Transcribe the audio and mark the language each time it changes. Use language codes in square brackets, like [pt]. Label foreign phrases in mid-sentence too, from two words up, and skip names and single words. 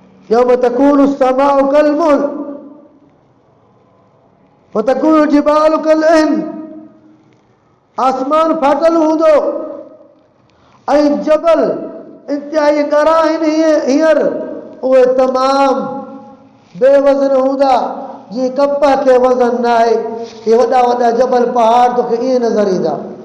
[ar] يوم تكون السماء كالمهل وتكون الجبال كالعهن, [sd] आसमान फाटल हूंदो ऐं जबल इंतिहाई ॻरा आहिनि हींअर, उहे तमाम बेवज़न हूंदा जीअं कपह खे वज़न न आहे। इहे वॾा वॾा जबल पहाड़ तोखे ईअं नज़र ईंदा।